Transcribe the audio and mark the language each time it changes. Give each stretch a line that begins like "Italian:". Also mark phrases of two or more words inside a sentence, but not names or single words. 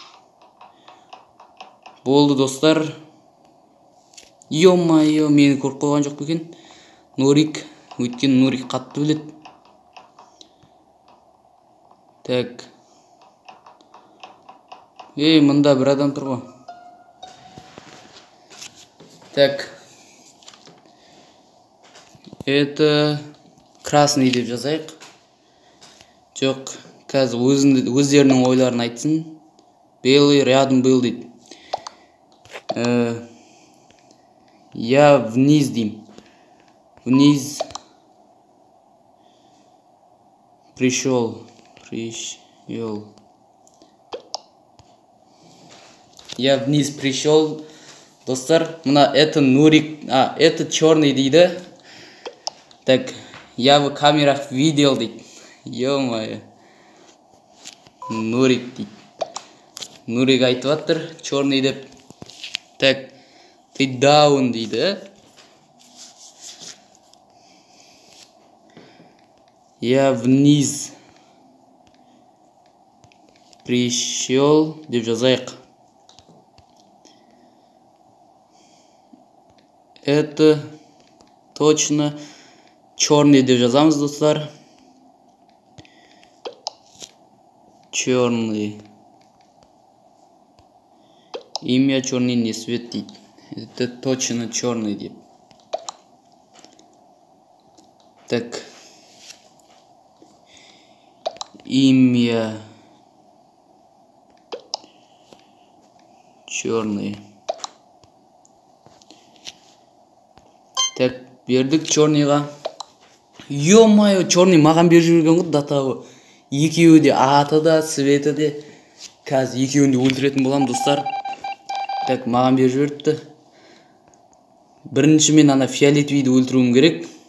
Kazakh: Болды, достар. Ё-моё, мені көріп қойған жоқ екен. Нурик. Өйткені Нурик қатты біледі. Так. Мында бір адам тұр ғой. Так.
Russian: Это красный
Kazakh: деп жазайық. Жоқ, қазір өздерінің ойларын айтсын.
Russian: Белый рядом был дейді. Я вниз дейм. Вниз пришел. Я вниз пришел.
Kazakh: Достар, мына
Russian: это Нурик, это черный
Kazakh: дейді.
Russian: Так, я в камерах видел дейді.
Kazakh: Ё-моё. Нурик дейді. Нурик айтып жатыр, черный деп.
Russian: Так, ты даун дейді. Я вниз пришел
Kazakh: деп жазайық.
Russian: Это точно черный
Kazakh: деп жазамыз, достар.
Russian: Черный. Имя черный не свет дейді. Это точно черный деп. Так. Имя черный. Так,
Kazakh: бердік черныйға. Ё-моё, черный маған беріп жүрген ғой, датағы. Екеуі де аты да, светі де. Қазір екеуін де өлтіретін болам, достар. Так, маған беріп жүріпті. Бірінші мен ана фиолетовийді өлтіруім керек.